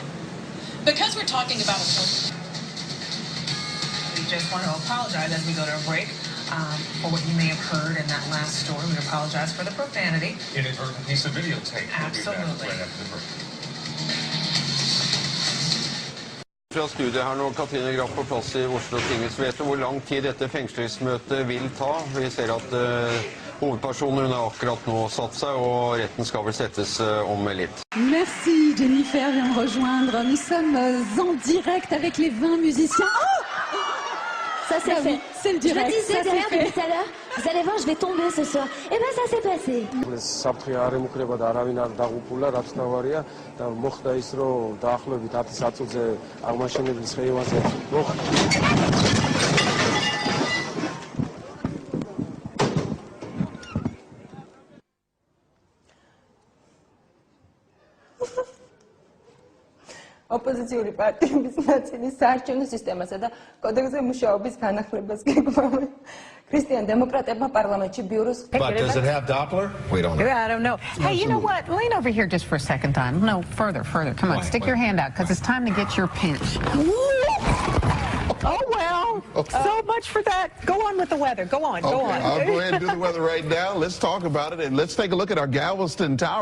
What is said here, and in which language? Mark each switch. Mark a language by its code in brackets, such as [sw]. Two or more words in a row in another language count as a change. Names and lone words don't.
[en] Because we're talking about a. We just want to apologize as we go to a break for what you may have heard in that last story. We apologize for the profanity. Inadvertent piece of videotape. Absolutely. Right after the break. [no] fra studiet her nå, Katrine Graff på plass I Oslo tinghus. Vet du hvor lang tid dette fengslingsmøtet vil ta? Vi ser at hovedpersonen har akkurat nå satt seg, og retten skal vel settes om litt. [fr] Merci, Jennifer vient me rejoindre. Nous sommes en direct avec les 20 musiciens. Oh! Ça c'est fait. C'est le direct. Je disais ça derrière c'est fait. depuis tout à l'heure, vous allez voir, je vais tomber ce soir. Et ben ça s'est passé. [ka] საფრთხე არ ემუქრება და არავინ არ დაღუპულა, რაც თავარია და მოხდა ის, რომ დაახლოებით 10 საათზე აღმაშენებლის ხეივანზე ოპოზიციური პარტიების ნაწილი საარჩევნო სისტემასა და კოდექსზე მუშაობის განახლებას გეგმავენ. ქრისტიან დემოკრატებმა პარლამენტში ბიუროს [en] But does it have Doppler? We don't know. I don't know. Hey, you know what? Lean over here just for a second time. No, further. Come on, stick your hand out, because it's time to get your pinch. Oh, well, so much for that. Go on with the weather. Go on, go on. I'll go ahead and do the weather right now. Let's talk about it, and let's take a look at our Galveston Tower.